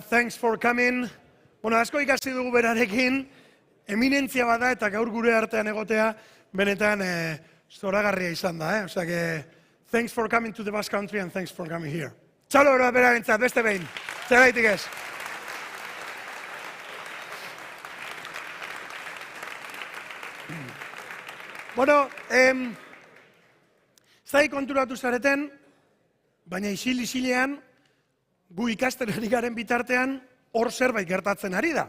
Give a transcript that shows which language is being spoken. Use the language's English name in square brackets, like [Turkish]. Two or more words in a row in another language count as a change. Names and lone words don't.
[English] Thanks for coming. [Basque] Bueno, asko ikasi dugu berarekin, eminentzia bada eta gaur gure artean egotea, benetan zoragarria izan da, [Spanish] Osea que, [English] thanks for coming to the Basque Country and thanks for coming here. [Basque] Txalo berarentzat, beste behin. Zeraitik ez. Bueno, zai konturatu zareten, baina isil-isilean, gu ikasten ari garen bitartean, hor zerbait gertatzen ari da.